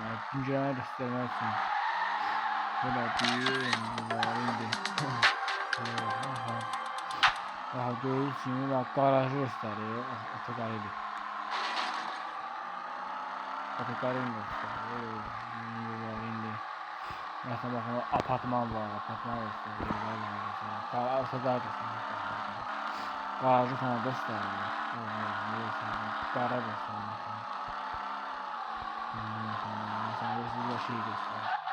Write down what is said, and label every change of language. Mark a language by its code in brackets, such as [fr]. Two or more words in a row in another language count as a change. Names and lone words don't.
[az] Yəni güncəlləmə göstərmək üçün. Belə indi. Daha görürsünüz, garajı göstərir. Otoqarıdır. Otoqarını göstərir. [tr] Mesela bakın apartman var, apartman gösteriyor. Garajı falan gösteriyor. Garaj gösteriyor. Mesela bir şey gösteriyor.